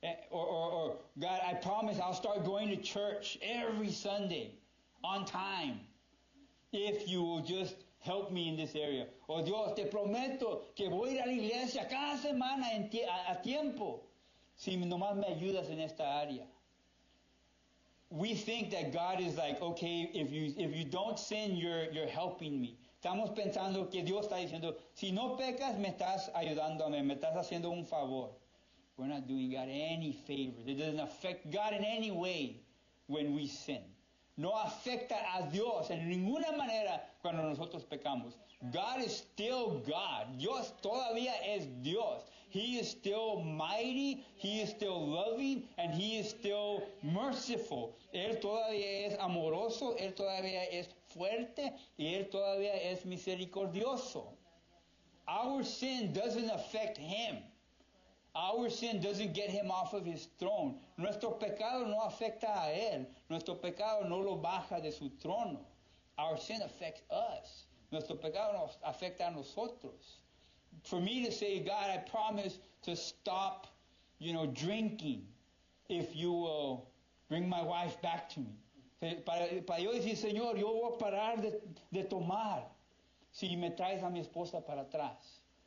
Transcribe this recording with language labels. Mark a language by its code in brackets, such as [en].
[en] Or God, I promise I'll start going to church every Sunday on time if you will just help me in this area. [es] Oh Dios, te prometo que voy a ir a la iglesia cada semana a tiempo si nomás me ayudas en esta área. [en] We think that God is like, okay, if you don't sin, you're helping me. [es] Estamos pensando que Dios está diciendo, si no pecas, me estás ayudándome, me estás haciendo un favor. [en] We're not doing God any favors. It doesn't affect God in any way when we sin. [es] No afecta a Dios en ninguna manera cuando nosotros pecamos. [en] God is still God. [es] Dios todavía es Dios. [en] He is still mighty, He is still loving, and He is still merciful. [es] Él todavía es amoroso, Él todavía es fuerte, y Él todavía es misericordioso. [en] Our sin doesn't affect Him. Our sin doesn't get Him off of His throne. [es] Nuestro pecado no afecta a Él. Nuestro pecado no lo baja de su trono. [en] Our sin affects us. [es] Nuestro pecado nos afecta a nosotros. [en] For me to say, God, I promise to stop, drinking if you will bring my wife back to me. [es] Para yo decir, Señor, yo voy a parar de tomar si me traes a mi esposa para atrás.